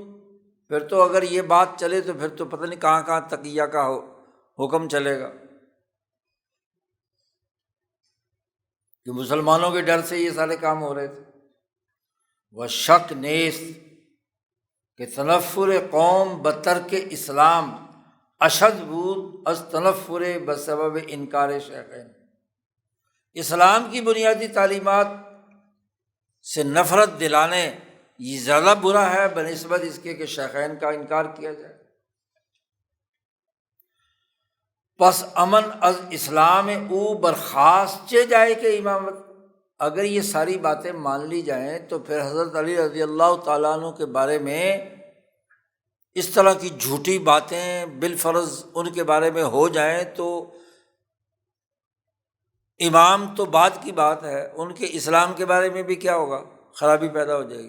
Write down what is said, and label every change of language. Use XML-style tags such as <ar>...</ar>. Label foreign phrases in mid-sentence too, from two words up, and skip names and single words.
<ur>پھر تو اگر یہ بات چلے تو پھر تو پتہ نہیں کہاں کہاں تقیہ کا حکم چلے گا، کہ مسلمانوں کے ڈر سے یہ سارے کام ہو رہے تھے۔</ur> <fa>وہ شک نیست کہ تنفر قوم بترک اسلام اشد بود از تنفر بسبب انکار شیخین،</fa> <ur>اسلام کی بنیادی تعلیمات سے نفرت دلانے یہ زیادہ برا ہے بنسبت اس کے کہ شیخین کا انکار کیا جائے۔</ur> <fa>پس امن از اسلام او برخاست چے جائے کہ امامت،</fa> <ur>اگر یہ ساری باتیں مان لی جائیں تو پھر حضرت علی رضی اللہ تعالیٰ عنہ کے بارے میں اس طرح کی جھوٹی باتیں بالفرض ان کے بارے میں ہو جائیں تو امام تو بات کی بات ہے، ان کے اسلام کے بارے میں بھی کیا ہوگا، خرابی پیدا ہو جائے گی۔</ur>